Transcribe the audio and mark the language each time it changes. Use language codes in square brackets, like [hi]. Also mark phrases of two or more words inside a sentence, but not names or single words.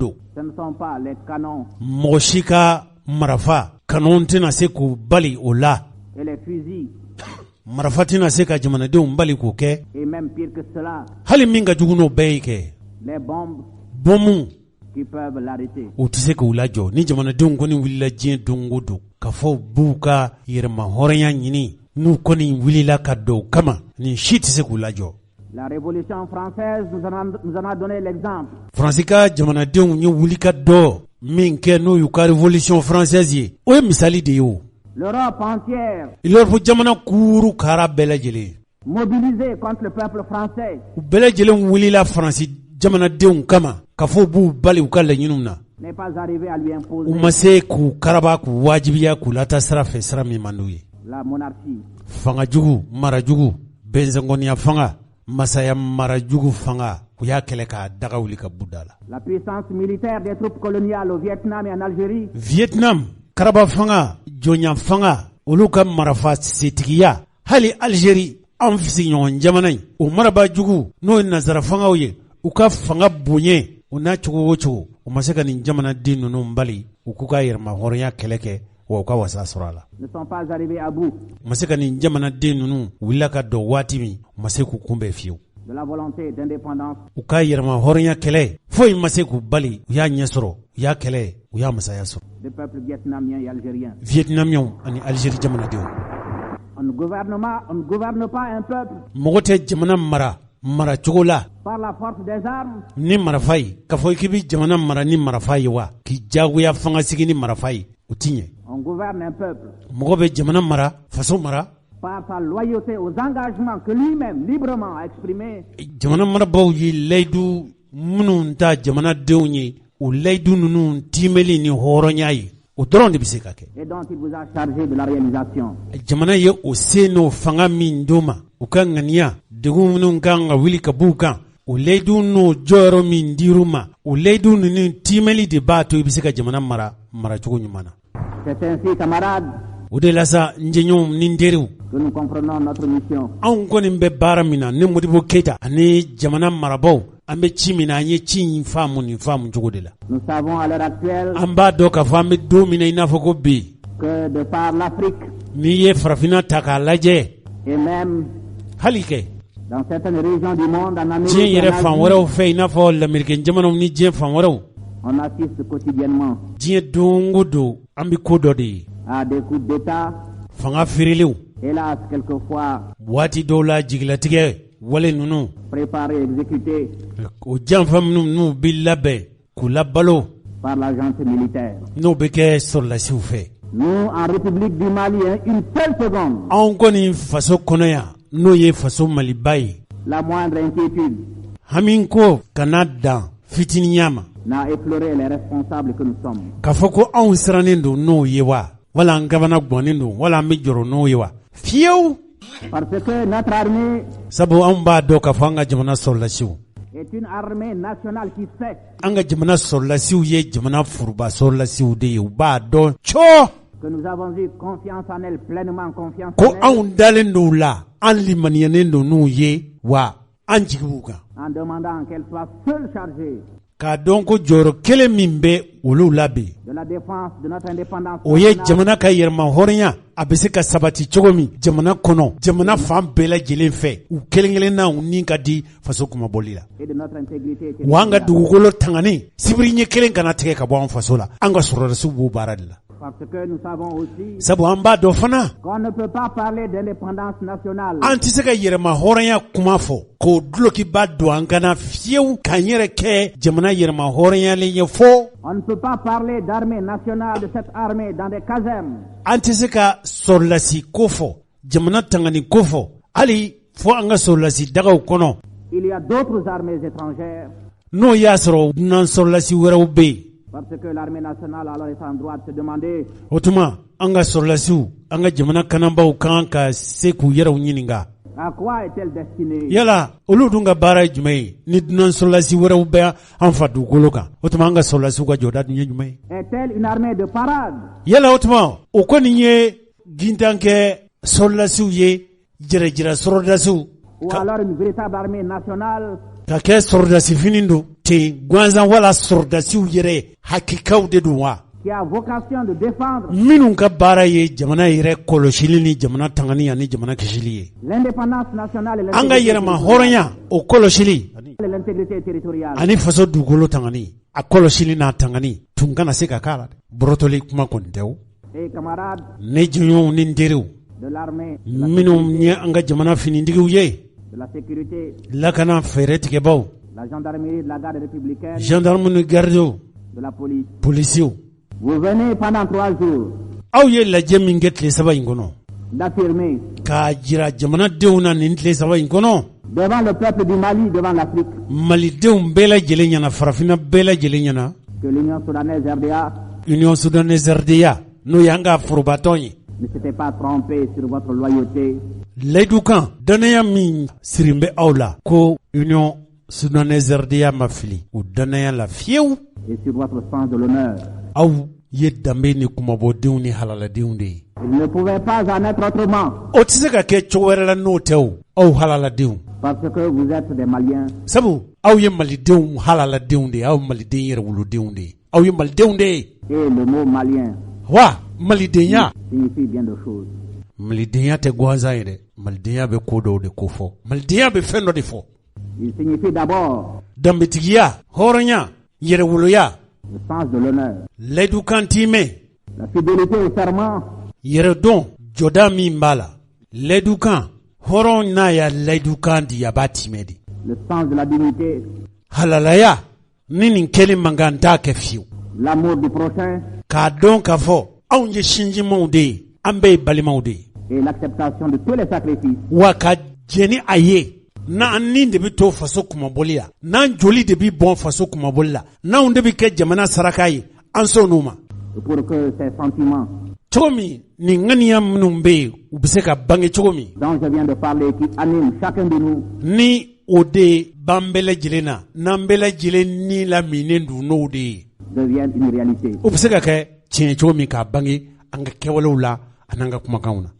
[fr] ce ne sont pas les canons [bm] mɔgɔ si ka marafa kanon tɛna se k'u bali o la. [fr] Et les fusils. [bm] Marafa tɛna se ka jamanadenw bali k'o kɛ. [fr] Et même pire que cela. [bm] Hali min ka jugu n'o bɛɛ ye kɛ. [fr] Les bombes. [bm] Bomu. [fr] Qui peuvent l'arrêter. [bm] O tɛ se k'u lajɔ ni jamanadenw kɔni wulila diɲɛ don o don k'a fɔ b'u ka yɛrɛma hɔrɔnya ɲini n'u kɔni wulila ka don o kama nin si tɛ se k'u lajɔ. [fr] La révolution française nous en a donné l'exemple. [bm] Faransi ka jamanadenw ye wulika dɔ min kɛ n'o y'u ka [fr] révolution française [bm] ye o ye misali de ye o. [fr] L'Europe entière. [bm] L'Europe jamana kuuru kara bɛɛ lajɛlen. [fr] Mobilisée contre le peuple français. [bm] U bɛɛ lajɛlen wulila Faransi jamanadenw kama k'a fɔ b'u bali u ka laɲiniw na. [fr] N'est pas arrivé à lui imposer. [bm] U ma se k'u karaba k'u wajibiya k'u lata sira fɛ sira min man d'u ye. [fr] La monarchie. [bm] Fanga jugu, mara jugu, bɛnsɛngɔniya fanga, masaya mara jugu fanga u y'a kɛlɛ k'a daga wuli ka buda la. [fr] La puissance militaire des troupes coloniales au Vietnam et en Algérie. [bm] Vietnam, karaba fanga, jɔnya fanga, olu ka marafa setigiya, hali Algérie, an sigiɲɔgɔn jamana in, o maraba jugu n'o ye nazara fangaw ye, u ka fanga bonye, u n'a cogo o cogo, u ma se ka nin jamanaden ninnu bali, u k'u ka yɛrɛma hɔrɔnya kɛlɛ kɛ, wa u ka wasa sɔrɔ a la. [fr] Ne sont pas arrivés à bout. [bm] U ma se ka nin jamanaden ninnu wulila ka dɔn waati min, u ma se k'u kunbɛn fiyewu. [fr] De la volonté d'indépendance. [bm] U ka yɛrɛma hɔrɔnya kɛlɛ, foyi ma se k'u bali, u y'a ɲɛ sɔrɔ, u y'a kɛlɛ, u y'a masaya sɔrɔ. [fr] Le peuple vietnamien et algérien. [bm] Vietnamiens ani Algérie jamanadenw. [fr] On ne gouverne pas un peuple. [bm] Mɔgɔ tɛ jamana mara cogo la. [fr] Par la force des armes. [bm] Ni marafa ye, k'a fɔ k'i bɛ jamana mara ni marafa ye wa, k'i jagoya fanga sigi ni marafa ye, o ti ɲɛ. [fr] On gouverne un peuple. [bm] Mɔgɔ bɛ jamana mara, faso mara. [fr] Par sa loyauté aux engagements que lui-même librement a exprimés. [bm] Jamana marabaaw ye layidu minnu ta jamanadenw ye, o layidu ninnu timɛli ni hɔrɔnya ye, o dɔrɔn de bɛ se ka kɛ. [fr] Et dont il vous a chargé de la réalisation. [bm] Jamana ye o se n'o fanga min d'o ma, u ka ŋaniya, degun minnu kan ka wuli ka b'u kan, o layidu n'o jɔyɔrɔ min dir'u ma, o layidu ninnu timɛli de b'a to i bɛ se ka jamana mara cogo ɲuman na. [fr] C'est ainsi, camarades. [bm] O de la sa n jɛɲɔgɔnw ni n teriw. [fr] Que nous comprenons notre mission. [bm] Anw kɔni bɛ baara min na ne Modibo Keyita ani jamana marabaw an bɛ ci min na an ye ci in faamu nin faamu cogo de la. [fr] Nous savons à l'heure actuelle. [bm] An b'a dɔn k'a fɔ an bɛ don min na i n'a fɔ ko bi. [fr] Que de par l'Afrique. [bm] N'i ye farafinna ta k'a lajɛ. [fr] Et même. [bm] Hali kɛ. [fr] Dans certaines régions du monde en Amérique. [bm] Diɲɛ yɛrɛ fan wɛrɛw fɛ i n'a fɔ lamɛrikɛn jamanaw ni diɲɛ fan wɛrɛw. [fr] On assiste quotidiennement. [bm] Diɲɛ don o don an bɛ ko dɔ de ye. [fr] À des coups d'État. [bm] Fanga feerelew. [fr] Hélas, quelquefois. [bm] Waati dɔw la jigilatigɛ wale ninnu. [fr] Préparé, exécuté. [bm] O janfa minnu n'u bɛ labɛn k'u labalo. [fr] Par la junte militaire. [bm] N'o bɛ kɛ sɔrɔlasiw fɛ. [fr] Nous, en République du Mali, une seule seconde. [bm] Anw kɔni faso kɔnɔ yan n'o ye faso Maliba ye. [fr] La moindre inquiétude. [bm] Hami ko kana dan fitiniya ma. [fr] N'a effleuré les responsables que nous sommes. [bm] K'a fɔ ko anw sirannen don n'o ye wa wala an gabana gɔnnen don wala an bɛ jɔrɔ n'o ye wa fiyewu. [fr] Parce que notre armée. [bm] Sabu anw b'a dɔn k'a fɔ an ka jamana sɔrɔlasiw. [fr] Est une armée nationale qui sait. [bm] An ka jamana sɔrɔlasiw ye jamana furuba sɔrɔlasiw de ye u b'a dɔn cɔ. [fr] Que nous avons eu confiance en elle, pleinement confiance [bm] ko [fr] en elle. [bm] Anw dalen don la an limaniyanen don n'u ye wa an jigi b'u kan. [fr] En demandant qu'elle soit seule chargée. [bm] K'a dɔn ko jɔyɔrɔ kelen min bɛ olu la bi. [fr] De la défense de notre indépendance. [bm] O ye jamana ka yɛrɛma hɔrɔnya a bɛ se ka sabati cogo min jamana kɔnɔ jamana fan bɛɛ lajɛlen fɛ u kelen-kelen na u ni ka di faso kumabɔli la. [fr] Et de notre intégrité. [bm] Wa an ka dugukolo tangani sibiri ɲɛ kelen kana tigɛ ka bɔ an faso la an ka sɔrɔdasiw b'o baara de la. [fr] Parce que nous savons aussi. [bm] Sabu an b'a dɔn fana. [fr] Qu'on ne peut pas parler d'indépendance nationale. [bm] An tɛ se ka yɛrɛma hɔrɔnya kuma fɔ k'o dulokiba don an kana fiyewu k'an yɛrɛ kɛ jamana yɛrɛma hɔrɔnyalen ye fo. [fr] On ne peut pas parler d'armée nationale, de cette armée dans des casernes. [bm] An tɛ se ka sɔrɔdasi ko fɔ jamana tangani ko fɔ hali fo an ka sɔrɔdasi dagaw kɔnɔ. [fr] Il y a d'autres armées étrangères. [bm] N'o y'a sɔrɔ dunan sɔrɔdasi wɛrɛw bɛ yen. [fr] Parce que l'armée nationale alors est en droit de se demander. [bm] O tuma an ka sɔrɔdasiw an ka jamana kanabaaw kan ka se k'u yɛrɛw ɲininka. [fr] À quoi est-elle destinée? [bm] Yala olu dun ka baara ye jumɛn ye ni dunan sɔrɔdasi wɛrɛw bɛ an fa dugukolo kan o tuma an ka sɔrɔdasiw ka jɔda dun ye jumɛn ye? [fr] Est-elle une armée de parade? [bm] Yala o tuma o kɔni ye gintan kɛ sɔrɔdasiw ye jɛrɛjɛrɛ sɔrɔdasiw. [fr] Ou alors une véritable armée nationale? [bm] Ka kɛ sɔrɔdasi fini don ten gansan wala sɔrɔdasiw yɛrɛ hakikaw de don wa? [fr] qui a vocation de défendre [bm] minnu ka baara ye jamana yɛrɛ kɔlɔsili ni jamana tangani ani jamana kisili ye. [fr] l'indépendance nationale et [bm] an ka yɛrɛma hɔrɔnya o kɔlɔsili [fr] l'intégrité territoriale. [bm] ani faso dugukolo tangani a kɔlɔsili n'a tangani tun kana se ka k'a la dɛ. bɔrɔtɔli kuma kɔni tɛ o. [fr] Et camarades [bm] ne jɔnɲɔgɔnw ni n teriw [fr] de l'armée, [bm] minnu ye an ka jamana finitigiw ye, [fr] de la sécurité, [bm] lakana fɛɛrɛ tigɛbaw, [fr] la gendarmerie, de la garde républicaine, [bm] gendarme ni gardiw, [fr] de la police. [bm] polisiw. [fr] Vous venez pendant 3 jours [bm] aw ye lajɛ min kɛ tile 3 in kɔnɔ [fr] d'affirmer [bm] k'a jira jamanadenw na nin tile 3 in kɔnɔ [fr] devant le peuple du Mali, devant l'Afrique, [bm] malidenw bɛɛ lajɛlen ɲɛna, farafinna bɛɛ lajɛlen ɲɛna, [fr] que l'Union soudanaise RDA [bm] union soudanaise RDA n'o y'an ka forobatɔn ye, [fr] ne s'était pas trompé sur votre loyauté [bm] layidu kan danaya min sirin bɛ aw la ko union soudanaise RDA ma fili o danaya la fiyewu, [fr] et sur votre sens de l'honneur. [bm] aw ye danbe ni kumabɔdenw ni halaladenw de ye. [fr] Il ne pouvait pas en être autrement [bm] o tɛ se ka kɛ cogo wɛrɛ la n'o tɛ o, aw halaladenw, [fr] parce que vous êtes des Maliens. [bm] sabu aw ye malidenw halaladenw de ye, aw maliden yɛrɛwolodenw de ye, aw ye malidenw de ye. [fr] Et le mot malien [bm] wa malidenya [fr] signifie bien de choses. [bm] malidenya tɛ gansan ye dɛ, malidenya bɛ ko dɔw de ko fɔ, malidenya bɛ fɛn dɔ de fɔ. [fr] Il signifie d'abord [bm] danbetigiya, hɔrɔnya, yɛrɛwoloya, [fr] le sens de l'honneur, [bm] layidu kan t'i mɛn, [fr] la fidélité au serment, [bm] yɛrɛdɔn jɔda min b'a la, layidu kan hɔrɔn n'a ya layidu kan di a b'a timɛ de, [fr] le sens de la dignité, [bm] halalaya ni nin kɛli man kan t'a kɛ fiyewu, [fr] l'amour du prochain [bm] k'a dɔn k'a fɔ anw ye sinjimanw de ye, an bɛɛ ye balimaw de ye, [fr] et l'acceptation de tous les sacrifices. [bm] wa ka jɛni a ye n'an ni de bɛ to faso kumabɔli la, n'an joli de bɛ bɔn faso kumabɔli la, n'anw de bɛ kɛ jamana saraka ye, an sɔnn'o ma. [fr] Pour que ces sentiments [bm] cogo min nin ŋaniya minnu bɛ yen u bɛ se ka bange cogo min [fr] dont je viens de parler, qui animent chacun de nous, [bm] ni o de b'an bɛɛ lajɛlen na, n'an bɛɛ lajɛlen ni laminen don n'o de ye, [fr] deviennent une réalité. [bm] o bɛ se ka kɛ tiɲɛ cogo min k'a bange an ka kɛwalew la an'an ka kumakanw na.